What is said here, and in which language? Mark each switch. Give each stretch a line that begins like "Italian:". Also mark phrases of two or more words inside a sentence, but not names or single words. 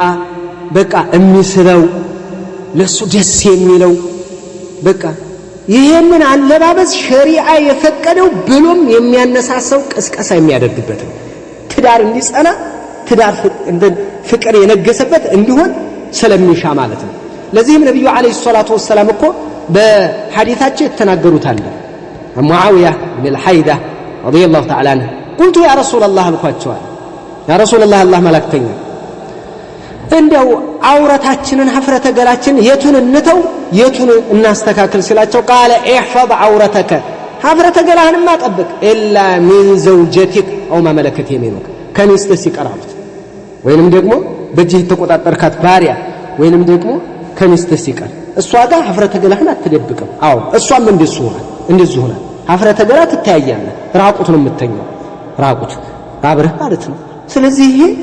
Amharic: በቃ የሚስበው ለሱ ደስ የሚለው በቃ ይሄንን አለባበስ ሸሪዓ የፈቀደው ብሎም የሚያነሳሳው ቅስቀሳ የሚያደርግበት ትዳር እንዲጸና ትዳር ፍቅር የነገሰበት እንዲሆን ስለሚሻ ማለት ነው ለዚህም ነብዩ
Arabic: عليه الصلاة والسلام
Amharic: እኮ በሐዲታቸው የተናገሩት አለ ሙአዊያ ኢብኑ አልሐይዳ
Arabic: رضي الله تعالى عنه قلت يا رسول الله
Amharic: አልኳቸው يا
Arabic: رسول الله الله
Amharic: መላእክተኛ እንደው አውራታችንን ሀፍረተ ገላችን የቱን እንተው የቱን እናስተካክል ሲላቸው قال
Arabic: احفظ عورتك
Amharic: ሀፍረተ ገላህን ማጠብቅ
Arabic: الا من زوجتك او ما ملكت يمينك
Amharic: ከሚስትህ ሲቀራሉት ወይንም ደግሞ በእጅህ ተቆጣጣርካት ባሪያ ወይንም ደግሞ ከሚስትህ ሲቀር እሷ ጋር ሀፍረተ ገላህን አትደብቅም አዎ እሷም እንደዚህ ሆነ ሀፍረተ ገላ ትታያያለህ ራቁት ነው የምትተኛው ራቁት አብረህ ማለት ነው ስለዚህ ይሄ